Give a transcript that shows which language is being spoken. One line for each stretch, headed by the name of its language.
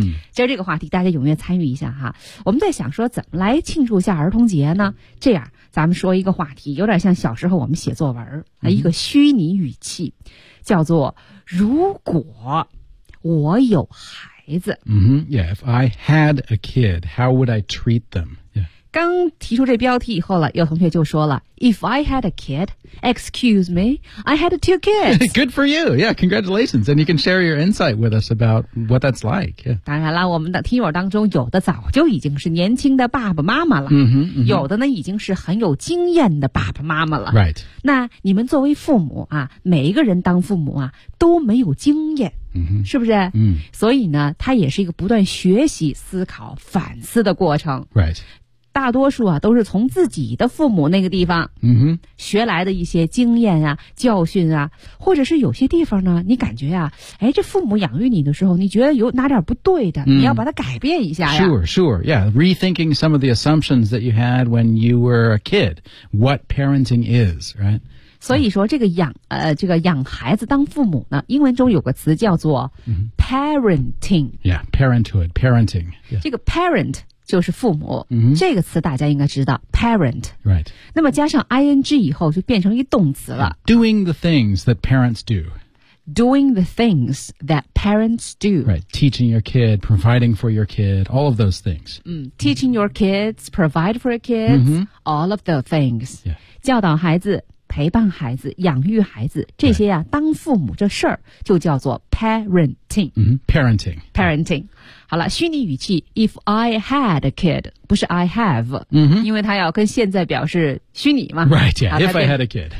Chinese: mm. ，今儿这个话题大家踊跃参与一下哈。我们在想说怎么来庆祝一下儿童节呢？这样。咱们说一个话题，有点像小时候我们写作文、一个虚拟语气，叫做如果我有孩子。嗯、mm-hmm.
English: ，Yeah， if I had a kid， how would I treat them？ Yeah，
Chinese: 刚提出这标题以后了，有同学就说了 ，
English: If I had a kid， excuse me， I had two kids。 Good for you， yeah， congratulations， and you can share your insight with us about what that's like、yeah.。
Chinese: 当然了，我们的听友当中有的早就已经是年轻的爸爸妈妈了， mm-hmm, mm-hmm. 有的呢已经是很有经验的爸爸妈妈了。
English: Right，
Chinese: 那你们作为父母啊，每一个人当父母啊都没有经验。是不是？嗯，所以呢，它也是一个不断学习、思考、反思的过程。
English: Right，
Chinese: 大多数啊都是从自己的父母那个地方，嗯哼，学来的一些经验啊、教训啊，或者是有些地方呢，你感觉啊，哎，这父母养育你的时候，你觉得有哪点不对的，你要把它改变一下呀。
English: Sure, sure, yeah. Rethinking some of the assumptions that you had when you were a kid, what parenting is, right?
Chinese: 所以说这个养孩子当父母呢，英文中有个词叫做 parenting。
English: Yeah, parenthood, parenting、yeah.。
Chinese: 这个 parent 就是父母、 mm-hmm. 这个词大家应该知道 parent。
English: Right。
Chinese: 那么加上 ing 以后就变成一动词了。
English: Doing the things that parents do。 Doing the things that parents do. Right, teaching your kid, providing for your kid, all of those things.、 Teaching your kids, provide for your kids,、all of the things.、 Yeah.
Chinese: 教导孩子。陪伴孩子养育孩子这些呀、
English: right.
Chinese: 当父母这事儿就叫做 parenting、
English: mm-hmm. parenting parenting、yeah.
Chinese: 好了虚拟语气
English: if I had a kid
Chinese: 不是
English: I have、 mm-hmm.
Chinese: 因为它要跟现在表示虚拟嘛
English: right yeah if I had a kid